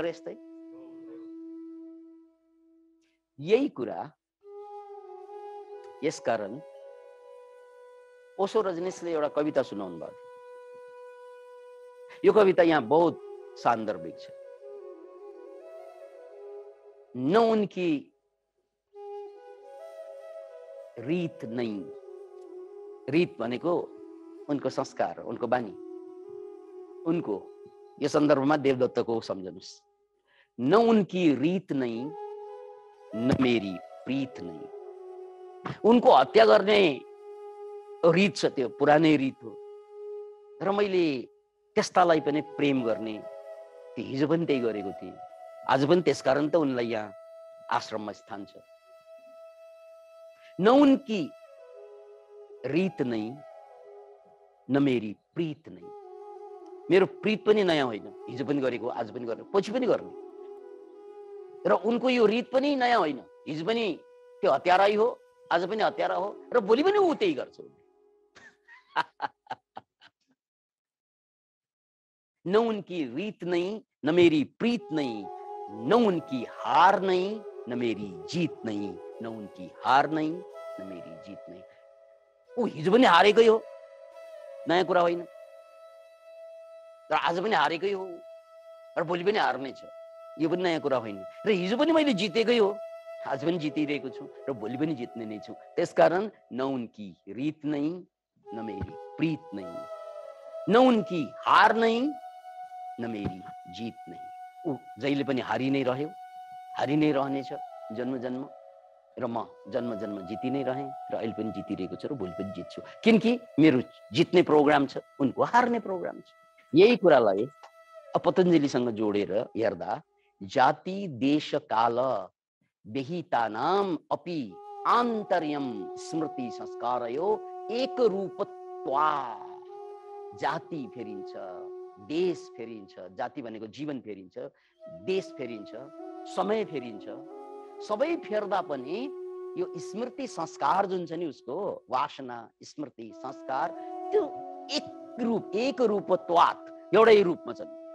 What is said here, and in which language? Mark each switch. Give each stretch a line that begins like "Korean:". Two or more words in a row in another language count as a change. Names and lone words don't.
Nepali: यस्तै यही कुरा। यसकारण ओशो रजनीशले एउटा कविता सुनाउनु भयो। यो कविता यहाँ बहुत सान्दर्भिक छ।
Hindi: न उनकी रीत नहीं,
Nepali: रीत भनेको उनको संस्कार, उनको बानी, उनको यो सन्दर्भमा देवदत्तको सम्झनुस्।
Hindi: न उनकी रीत नहीं, न मेरी प्रीत नहीं।
Nepali: उनको हत्या गर्ने रीत छ, त्यो पुरानै रीत हो। र मैले त्यस्तालाई पनि प्रेम गर्ने, त्यो हिजो पनि त्यही गरेको थिएँ, आज पनि त्यसकारण त उनलाई यहाँ आश्रममा स्थान छ।
Hindi: न उनकी रीत नहीं, न मेरी प्रीत नहीं।
Nepali: मेरो प्रीत पनि नयाँ होइन, हिजो पनि गरेको, आज पनि गर्ने, पछि पनि गर्ने। र उनको यो रीत पनि नयाँ होइन, हिजो पनि त्यो हत्यारै हो, आज पनि हत्यारा हो र भोलि पनि ऊ त्यही गर्छ।
Hindi: न उनकी रीत नहीं न मेरी प्रीत नहीं, न उनकी हार नहीं न मेरी जीत नहीं, न उनकी हार नहीं न मेरी जीत नहीं।
Nepali: ऊ हिजो पनि हारेकै हो, नयाँ कुरा होइन, र आज पनि हारेकै हो र भोलि पनि हार्ने छ, यो पनि नयाँ कुरा होइन। र हिजो पनि मैले जितेकै हो, आज पनि जितिरहेको छु र भोलि पनि जित्ने नै छु।
Hindi: त्यसकारण न उनकी रीत नहीं न मेरी प्रीत नहीं, न उनकी हार नहीं न मेरी जीत नहीं।
Nepali: ऊ जहिले पनि हारि नै रह्यो, हारि नै रहनेछ जन्म जन्म, र म जन्म जन्म जिति नै रहेँ र अहिले पनि जितिरहेको छु र भोलि पनि जित्छु, किनकि मेरो जित्ने प्रोग्राम छ, उनको हार्ने प्रोग्राम छ। यही कुरालाई पतञ्जलिसँग जोडेर हेर्दा
Sanskrit: जाति देश काल विहितानाम अपि आन्तर्यम स्मृति संस्कारयो एक रूपत्वा।
Nepali: जाति फेरिन्छ, देश फेरिन्छ, जाति भनेको जीवन फेरिन्छ, देश फेरिन्छ, समय फेरिन्छ, सबै फेर्दा पनि यो स्मृति संस्कार जुन छ नि, उसको वासना स्मृति संस्कार त्यो
Sanskrit: एक रूपत्वात्
Nepali: एउटै रूपमा छ।